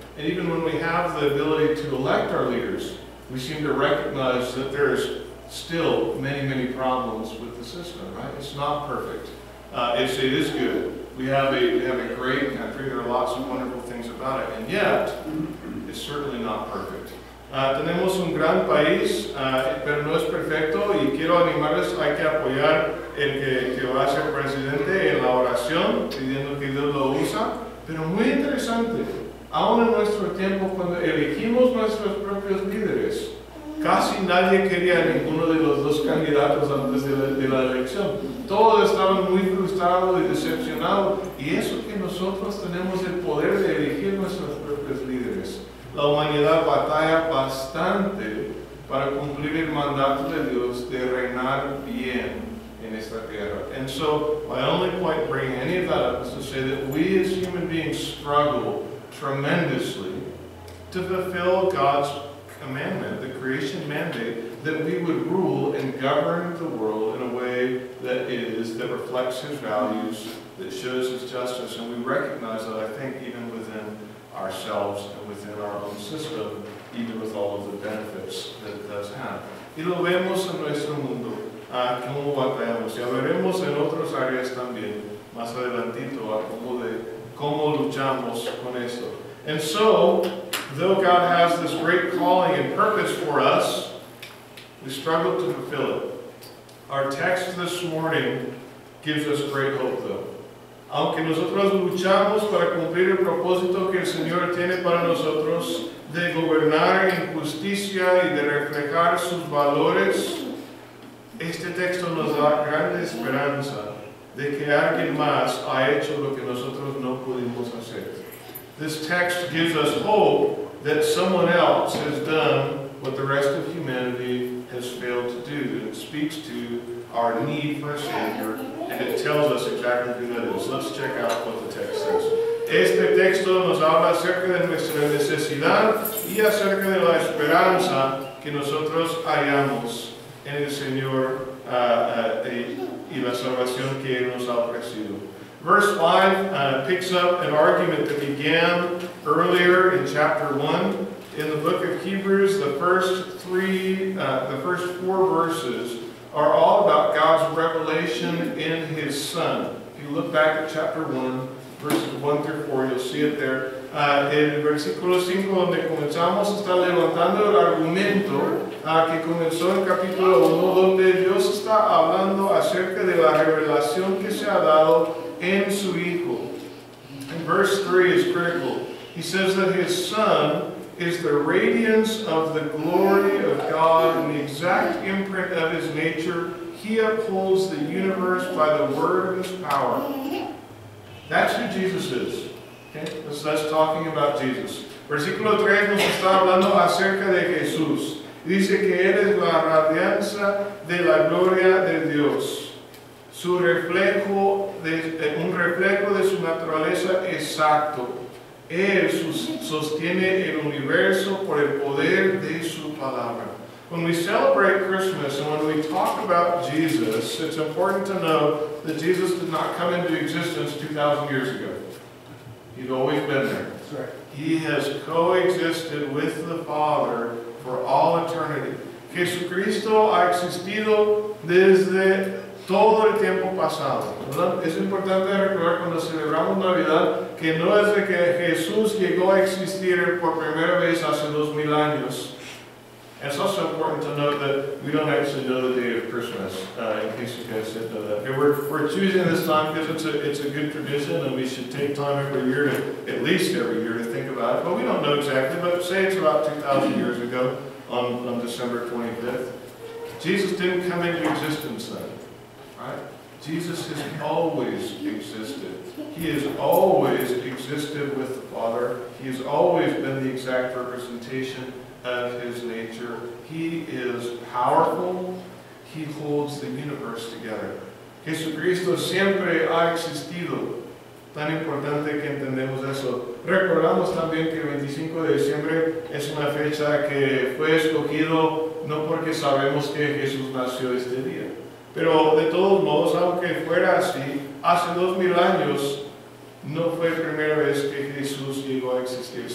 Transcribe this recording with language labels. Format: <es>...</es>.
<en>And even when we have the ability to elect our leaders, we seem to recognize that there's still many, many problems with the system, right? It's not perfect. It is good. We have a great country. There are lots of wonderful things about it. And yet, it's certainly not perfect.</en> <es>Tenemos un gran país, pero no es perfecto, y quiero animarles, hay que apoyar el que va a ser presidente en la oración, pidiendo que Dios lo usa. Pero muy interesante, aún en nuestro tiempo, cuando elegimos nuestros propios líderes, casi nadie quería a ninguno de los dos candidatos antes de la elección. Todos estaban muy frustrados y decepcionados, y eso que nosotros tenemos el poder de elegir nuestros propios líderes. La humanidad batalla bastante para cumplir el mandato de Dios de reinar bien en esta tierra.</es> <en>And so, my only point bringing any of that up is to say that we as human beings struggle tremendously to fulfill God's commandment, the creation mandate, that we would rule and govern the world in a way that reflects His values, that shows His justice. And we recognize that, I think, even within ourselves and within our own system, even with all of the benefits that it does have.</en> <es>Y lo vemos en nuestro mundo, cómo batallamos. Y veremos en otras áreas también, más adelantito, cómo luchamos con esto.</es> <en>And so, though God has this great calling and purpose for us, we struggle to fulfill it. Our text this morning gives us great hope, though.</en> <es>Aunque nosotros luchamos para cumplir el propósito que el Señor tiene para nosotros de gobernar en justicia y de reflejar sus valores, este texto nos da gran esperanza de que alguien más ha hecho lo que nosotros no pudimos hacer.</es> <en>This text gives us hope that someone else has done what the rest of humanity has failed to do. It speaks to our need for a Savior, and it tells us exactly who that is. Let's check out what the text says.</en> <es>Este texto nos habla acerca de nuestra necesidad y acerca de la esperanza que nosotros hallamos en el Señor y la salvación que Él nos ha ofrecido.</es> <en>Verse 5 picks up an argument that began earlier in chapter 1. In the book of Hebrews, the first 4 verses are all about God's revelation in His Son. If you look back at chapter 1, verses 1 through 4, you'll see it there.</en> <es>El versículo 5, donde comenzamos, está levantando el argumento que comenzó en capítulo 1, donde Dios está hablando acerca de la revelación que se ha dado en su Hijo.</es> <en>And verse 3 is critical. He says that His Son is the radiance of the glory of God and the exact imprint of His nature. He upholds the universe by the word of His power. That's who Jesus is. Okay? That's talking about Jesus.</en> <es>Versículo 3 nos está hablando acerca de Jesús. Dice que Él es la radianza de la gloria de Dios. Su reflejo, un reflejo de su naturaleza exacto. Él sostiene el universo por el poder de su palabra.</es> <en>When we celebrate Christmas and when we talk about Jesus, it's important to know that Jesus did not come into existence 2,000 years ago. He's always been there. That's right. He has coexisted with the Father for all eternity.</en> <es>Jesucristo ha existido desde todo el tiempo pasado, ¿verdad? Es importante recordar cuando celebramos Navidad que no es de que Jesús llegó a existir por primera vez hace 2000 años.</es> <en>And it's also important to note that we don't actually know the day of Christmas, in case you guys didn't know that. Okay, we're choosing this time because it's a good tradition and we should take time every year at least every year to think about it. But we don't know exactly, but say it's about 2,000 years ago on December 25th. Jesus didn't come into existence then. Right? Jesus has always existed. He has always existed with the Father. He has always been the exact representation of His nature. He is powerful. He holds the universe together.</en> <es>Jesucristo siempre ha existido. Tan importante que entendemos eso. Recordamos también que el 25 de diciembre es una fecha que fue escogido no porque sabemos que Jesús nació este día. Pero de todos modos, aunque fuera así, hace 2000 años no fue la primera vez que Jesús llegó a existir.</es>